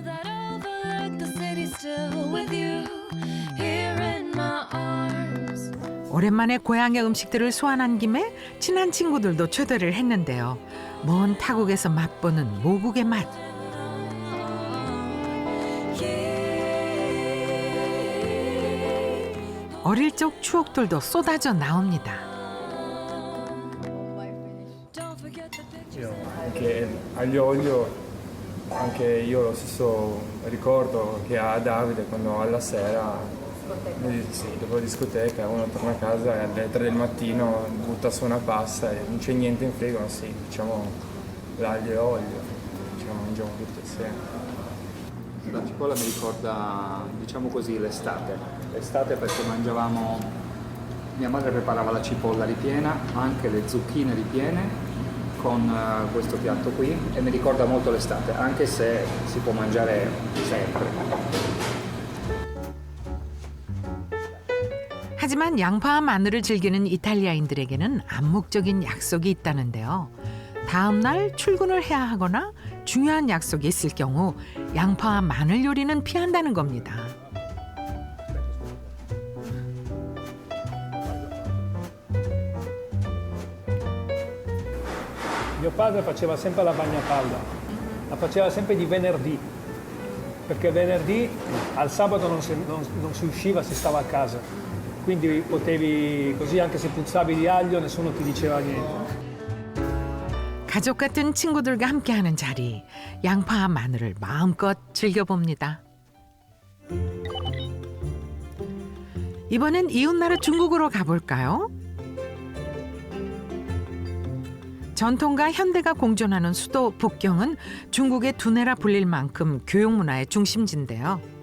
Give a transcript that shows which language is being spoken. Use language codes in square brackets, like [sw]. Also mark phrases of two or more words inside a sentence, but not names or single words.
[ko] 오랜만에 고향의 음식들을 소환한 김에 친한 친구들도 초대를 했는데요. 먼 타국에서 맛보는 모국의 맛. 어릴 적 추억들도 쏟아져 나옵니다. [it] Anche aglio olio, anche io lo stesso ricordo che ha Davide quando alla sera, dopo la discoteca, uno torna a casa e alle 3 del mattino butta su una pasta e non c'è niente in frigo, sì, facciamo l'aglio e olio, mangiamo tutto insieme. La cipolla mi ricorda, diciamo così, l'estate perché mangiavamo, mia madre preparava la cipolla ripiena, anche le zucchine ripiene con questo piatto qui e mi ricorda molto l'estate, anche se si può mangiare sempre. [ko] 하지만 양파와 마늘을 즐기는 이탈리아인들에게는 암묵적인 약속이 있다는데요. 다음 날 출근을 해야 하거나 중요한 약속이 있을 경우 양파와 마늘 요리는 피한다는 겁니다. [it] Mio padre faceva sempre la bagna calda, la faceva sempre di venerdì, perché venerdì al sabato non si usciva, si stava a casa. Quindi potevi così, anche se puzzavi di aglio, nessuno ti diceva niente. [ko] 가족 같은 친구들과 함께하는 자리, 양파와 마늘을 마음껏 즐겨봅니다. 이번엔 이웃나라 중국으로 가볼까요? 전통과 현대가 공존하는 수도 북경은 중국의 두뇌라 불릴 만큼 교육 문화의 중심지인데요.